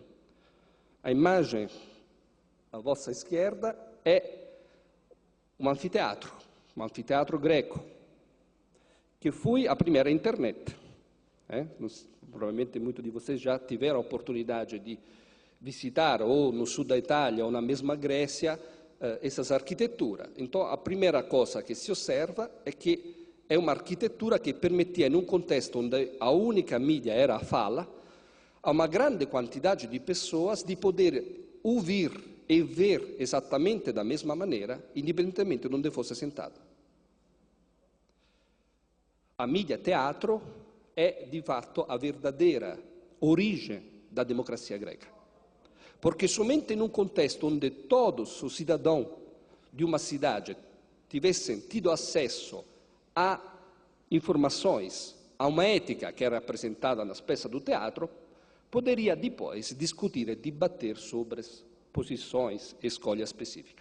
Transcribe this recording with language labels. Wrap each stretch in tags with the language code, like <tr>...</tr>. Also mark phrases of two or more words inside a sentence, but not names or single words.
<pt>A imagem à vossa esquerda é um anfiteatro greco, que foi a primeira internet. Provavelmente muitos de vocês já tiveram a oportunidade de visitar, ou no sul da Itália, ou na mesma Grécia, essas arquiteturas. Então, a primeira coisa que se observa é que é uma arquitetura que permitia,</pt> <it>in un contesto</it> <pt>onde a única mídia era a fala, a uma grande quantidade de pessoas de poder ouvir e ver exatamente da mesma maneira, independentemente de onde fosse sentado. A mídia teatro é, de fato, a verdadeira origem da democracia greca. Porque somente</pt> <it>in un contesto</it> <pt>onde todos os cidadãos de uma cidade tivessem tido acesso a informações, a uma ética que era apresentada nas peças do teatro, poderia depois discutir e debater sobre posições e escolhas específicas.</pt>